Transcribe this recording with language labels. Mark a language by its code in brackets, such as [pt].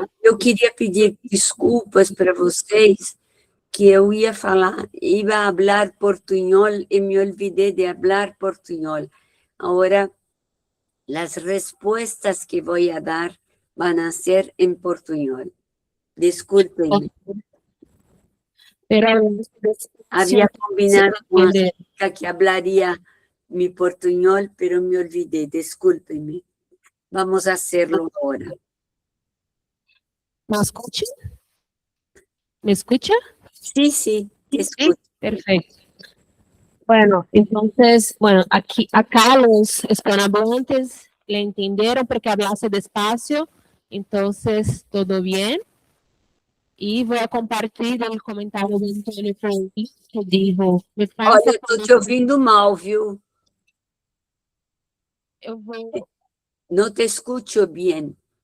[pt] Eu queria pedir desculpas para vocês, que eu ia falar, ia falar portunhol e me olvidei de falar portunhol. Agora, as respostas que vou a dar vão ser em portunhol. Desculpem-me. [es] Pero, Había combinado con una entender. chica que hablaría mi portuñol, pero me olvidé, discúlpenme. Vamos a hacerlo ahora. ¿Me escucha? ¿Me escucha? Sí, sí, escucho. Perfecto. Bueno, entonces, acá los hispanohablantes le entendieron porque hablase despacio, entonces todo bien. Y voy a compartir el comentario de Antônio Franklin, que dijo, me pasa [pt] Olha, estou te ouvindo mal, viu? eu vou... [es] No te escucho bien.